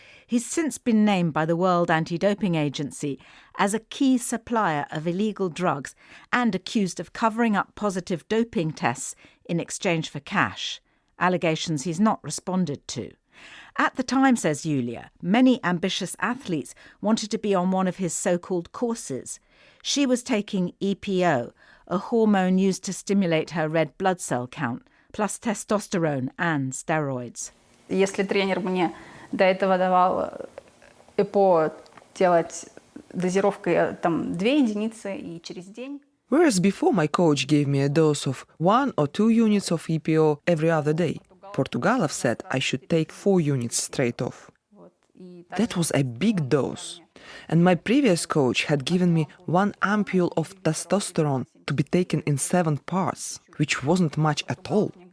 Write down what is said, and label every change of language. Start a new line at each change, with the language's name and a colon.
English: He's since been named by the World Anti-Doping Agency as a key supplier of illegal drugs and accused of covering up positive doping tests in exchange for cash, allegations he's not responded to. At the time, says Yulia, many ambitious athletes wanted to be on one of his so-called courses. She was taking EPO, a hormone used to stimulate her red blood cell count, plus testosterone and steroids.
Russian: Если тренер мне до этого давал ЭПО делать дозировкой 2 единицы и через день.
English: Whereas before my coach gave me a dose of 1 or 2 units of EPO every other day, Portugalov said I should take 4 units straight off. That was a big dose. And my previous coach had given me 1 ampule of testosterone to be taken in 7 parts, which wasn't much at all.